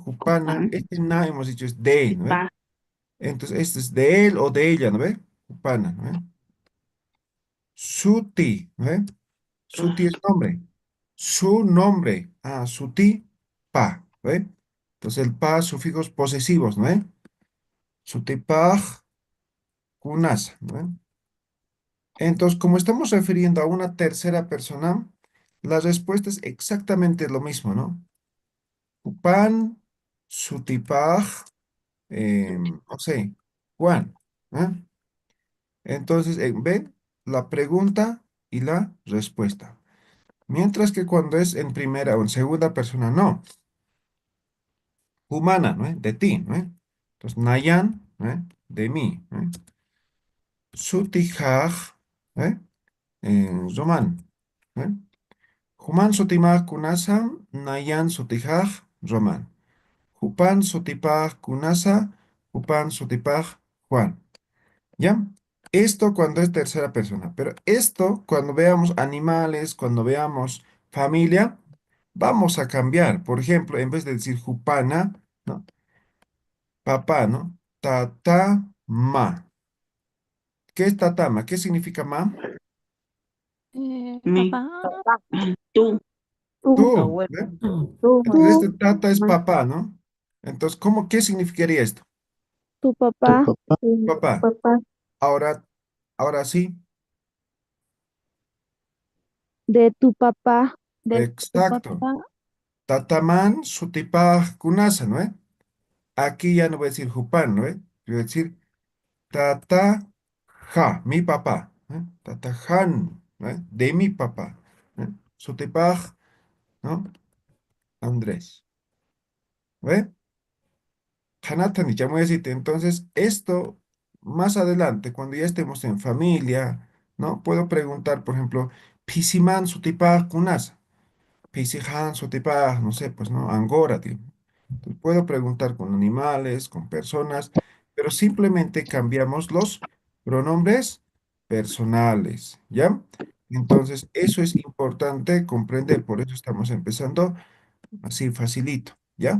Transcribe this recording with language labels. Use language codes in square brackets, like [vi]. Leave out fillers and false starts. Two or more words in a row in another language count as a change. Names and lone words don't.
[es] Jupana, este na hemos dicho es de, ¿no ve? Entonces, este es de él o de ella, ¿no ve? Upana, ¿no ve? Suti, ¿no ve? Suti es nombre. Su nombre. Ah, suti, pa, ¿no ve? Entonces, el pa, sufijos posesivos, ¿no ve? [ay] Sutipaj, kunasa, [es] ¿no ve? Entonces, como estamos refiriendo a una tercera persona, la respuesta es exactamente lo mismo, ¿no? [ay] Upan, sutipaj, [es] no sé, Juan, ¿eh? Entonces, ven la pregunta y la respuesta. Mientras que cuando es en primera o en segunda persona, no. Humana, ¿no? De ti, ¿no? Entonces, Nayan, ¿no? De mí, ¿no? Sutijaj, ¿eh? Roman, ¿no? [ay] Human sutimaj kunasa, Nayan sutijaj, Roman. Jupan sutipaj kunasa, Jupan sutipaj, Juan. [es] ¿Ya? Esto cuando es tercera persona, pero esto cuando veamos animales, cuando veamos familia, vamos a cambiar. Por ejemplo, en vez de decir jupana, ¿no? Papá, ¿no? Tatama. ¿Qué es tatama? ¿Qué significa ma? Papá. Tú, ¿ve? Entonces este Tú, tata es papá, ¿no? Entonces, ¿qué significaría esto? tu Tu papá, papá. Papá. Ahora, ahora sí, de tu papá, exacto. [ay] Tataman sutipaj kunasa, [es] ¿no? Aquí ya no voy a decir Jupan, ¿no? Voy a decir [ay] Tata Ja, [es] mi papá. [ay] Tata Jan, [es] ¿no? De mi papá. Sutipaj, ¿no? Andrés. ¿Ve? Hanatani, ya voy a decirte. Entonces, esto más adelante, cuando ya estemos en familia, ¿no? Puedo preguntar, por ejemplo, [ay] Pisiman sutipaj kunasa, Pisihan sutipaj, [es] no sé, pues, ¿no? Angora, tío. Entonces, puedo preguntar con animales, con personas, pero simplemente cambiamos los pronombres personales, ¿ya? Entonces, eso es importante comprender, por eso estamos empezando así facilito, ¿ya?